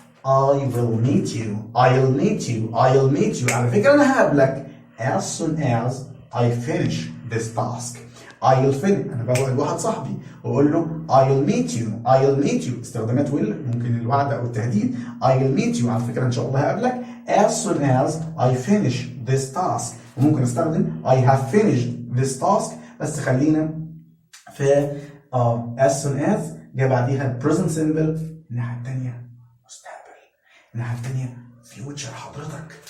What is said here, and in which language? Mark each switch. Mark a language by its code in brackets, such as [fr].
[en] I will meet you, I'll meet you, I'll meet you. [ar] على فكره انا هقابلك [en] as soon as I finish this task. I'll finish، [ar] انا بوعد واحد صاحبي واقول له [en] I'll meet you, I'll meet you. [ar] استخدامات will ممكن الوعد او التهديد. [en] I'll meet you، [ar] على فكره ان شاء الله هقابلك [en] as soon as I finish this task. [ar] وممكن استخدم [en] I have finished this task، [ar] بس خلينا في [en] as soon as [ar] جاء بعديها [en] present simple. [ar] الناحيه الثانيه مستقبل، الناحيه الثانيه future حضرتك.